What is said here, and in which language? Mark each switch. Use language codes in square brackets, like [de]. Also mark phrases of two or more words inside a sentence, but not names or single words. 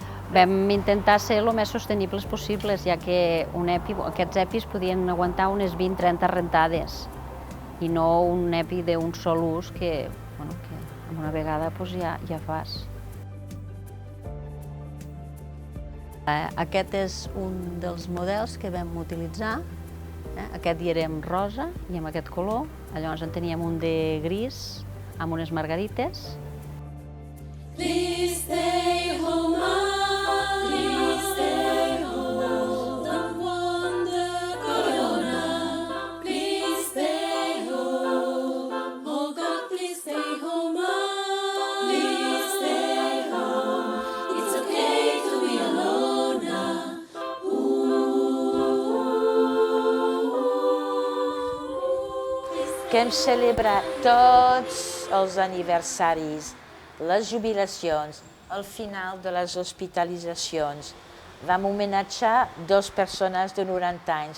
[ca] Vam intentar ser el més sostenibles possibles, ja que aquests EPIs podien aguantar unes 20-30 rentades i no un EPI d'un sol ús que amb una vegada ja fas. Aquest és un dels models que vam utilitzar. Aquest hi era amb rosa i amb aquest color. Llavors en teníem un de gris amb unes margarites. [en] Please stay home, please stay home, don't want the corona. Please stay home, oh God, please stay home, please stay home. It's okay to be alone now. [ca] Que hem celebrat tots els aniversaris, les jubilacions, al final de les hospitalitzacions. Vam homenatjar 2 persones de 90 anys.